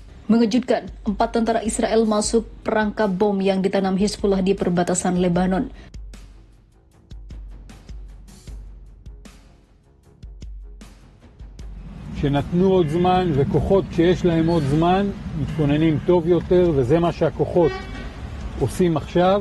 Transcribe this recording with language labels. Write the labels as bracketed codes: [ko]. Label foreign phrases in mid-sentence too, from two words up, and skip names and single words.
[id] Mengejutkan, 4 tentara Israel masuk perangkap bom yang ditanam Hizbullah di perbatasan Lebanon. [he] שנתנו עוד זמן, וכוחות כשיש להם עוד זמן מתכוננים טוב יותר, וזה מה שהכוחות עושים עכשיו.